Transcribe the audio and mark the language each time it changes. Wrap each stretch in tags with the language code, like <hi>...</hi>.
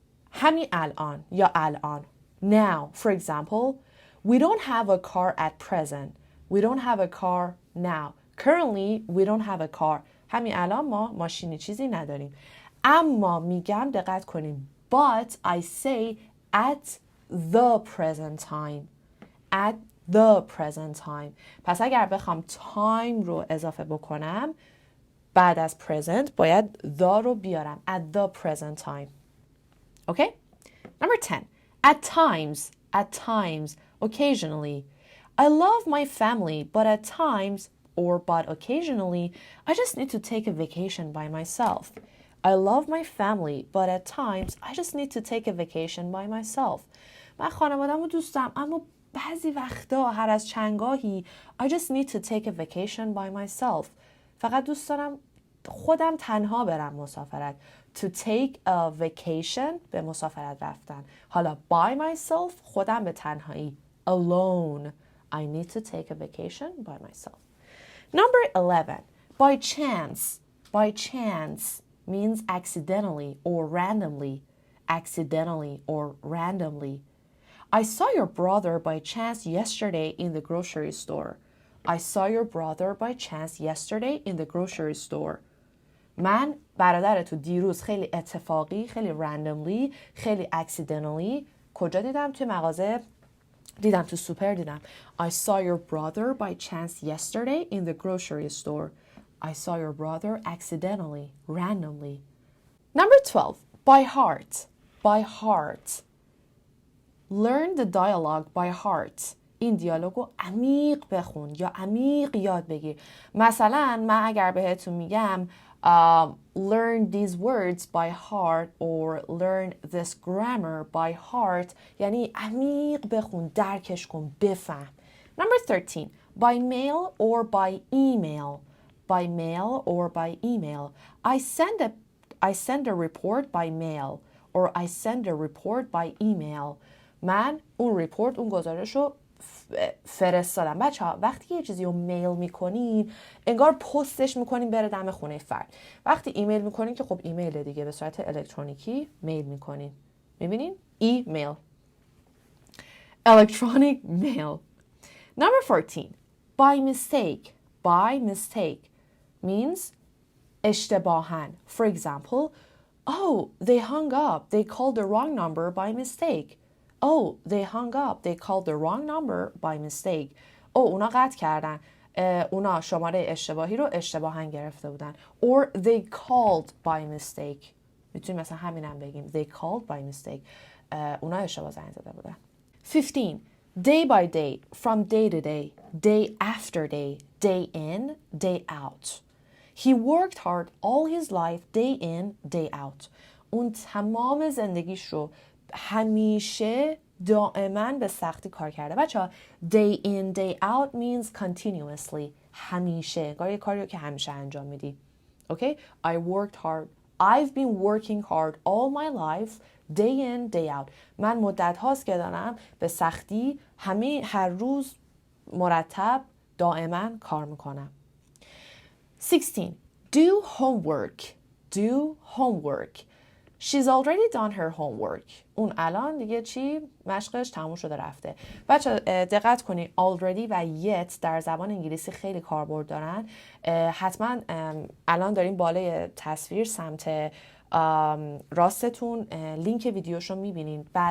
<fa>همین الان یا الان.</fa> <en>Now, for example, we don't have a car at present. We don't have a car now. Currently, we don't have a car.</en> <fa>همین الان ما ماشینی چیزی نداریم. اما میگم دقت کنیم.</fa> <en>But I say at the present time. At the present time.</en> <fa>پس اگر بخوام time رو اضافه بکنم بعد از present باید the رو بیارم.</fa> <en>At the present time. Okay? Number 10. At times. At times. Occasionally. I love my family, but at times, but occasionally, I just need to take a vacation by myself. I love my family, but at times, I just need to take a vacation by myself.</en> <fa>من خانواده‌مو دوست دارم اما بعضی وقتا هر از چندگاهی</fa> <en>I just need to take a vacation by myself.</en> <fa>فقط دوست دارم خودم تنها برم مسافرت.</fa> <en>To take a vacation</en> <fa>به مسافرت رفتن. حالا</fa> <en>by myself</en> <fa>خودم به تنهایی.</fa> <en>Alone. I need to take a vacation by myself. Number 11. By chance. By chance means accidentally or randomly. Accidentally or randomly. I saw your brother by chance yesterday in the grocery store. I saw your brother by chance yesterday in the grocery store.</en> <fa>من برادرتو دیروز خیلی اتفاقی، خیلی randomly، خیلی accidentally کجا دیدم؟ توی مغازه دیدم، تو سوپر دیدم.</fa> <en>I saw your brother by chance yesterday in the grocery store. I saw your brother accidentally, randomly. Number 12. By heart. By heart. Learn the dialogue by heart.</en> <fa>این دیالوگو عمیق بخون یا عمیق یاد بگیر. مثلا من اگر بهتون میگم</fa> <en>learn these words by heart</en> <fa>or learn this grammar by heart یعنی عمیق بخون، درکش کن، بفهم.</fa> <en>Number 13. By mail or by email. By mail or by email. I send a report by mail or I send a report by email.</en> <fa>من اون ریپورت، اون گزارش رو فرستادم. بچه ها وقتی یه چیزی رو میل میکنین انگار پستش میکنین بره دم خونه فرد. وقتی ایمیل میکنین که خب ایمیل دیگه به صورت الکترونیکی میل میکنین. میبینین؟ ایمیل.</fa> <en>Electronic mail. Number 14. By mistake. By mistake means اشتباهاً. For example, oh, they hung up. They called the wrong number by mistake. Oh, they hung up. They called the wrong number by mistake.</en> <fa>اونا قطع کردن. اونا شماره اشتباهی رو اشتباهاً گرفته بودن.</fa> <en>Or they called by mistake.</en> <fa>میتونیم مثلا همینم بگیم.</fa> <en>They called by mistake.</en> <fa>اونا اشتباه زنگ زده بودن.</fa> <en>15. Day by day. From day to day. Day after day. Day in, day out. He worked hard all his life. Day in, day out.</en> <fa>اون تمام زندگیش رو همیشه دائما به سختی کار کرده. بچه ها</fa> <en>day in day out means continuously.</en> <fa>همیشه، انگار یه کاری رو که همیشه انجام میدی.</fa> <en>Okay? I worked hard. I've been working hard all my life, day in, day out.</en> <fa>من مدت هاست که دارم به سختی هر روز مرتب دائما کار میکنم.</fa> <en>16. Do homework. Do homework. She's already done her homework.</en> <fa>اون الان دیگه چی؟ مشقش تموم شده رفته. بچه دقت کنید already و yet در زبان انگلیسی خیلی کاربرد دارن. حتما الان داریم بالای تصویر سمت راستتون لینک ویدیوشو میبینین.</fa>